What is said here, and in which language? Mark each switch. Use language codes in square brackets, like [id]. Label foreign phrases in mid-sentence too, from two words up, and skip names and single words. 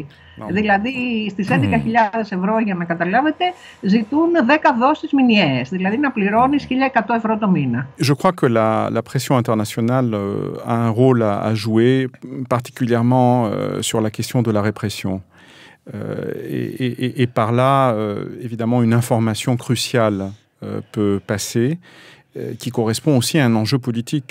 [el] Δηλαδή στις 11.000 € για να καταλάβετε ζητούν 10 δόσεις μηνιαίες, δηλαδή να πληρώνεις 1.100 € το μήνα. [fr] Je crois que la pression internationale a un rôle à jouer, particulièrement sur la question de la répression. Et par là, évidemment, une information cruciale peut passer, qui correspond aussi à un enjeu politique.